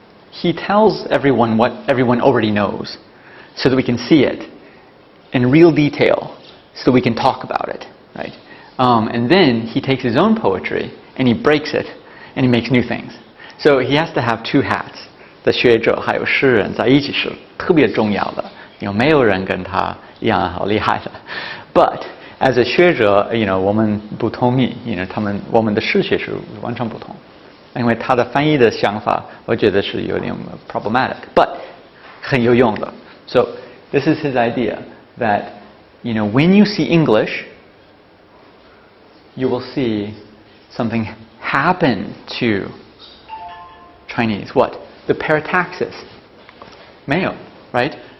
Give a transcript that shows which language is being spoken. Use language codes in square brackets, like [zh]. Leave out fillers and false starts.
[en] He tells everyone what everyone already knows, so that we can see it in real detail, so that we can talk about it, right? And then he takes his own poetry and he breaks it and he makes new things. So he has to have two hats. [zh] 的学者还有诗人在一起是特别重要的，没有人跟他一样好厉害的。 [en] But as a [zh] 学者，我们不同意，我们的诗学是完全不同，因为他的翻译的想法，我觉得是有点 problematic，but 很有用的。 [en] So this is his idea that when you see English, you will see something happen to Chinese. What? The parataxis. 没有, right?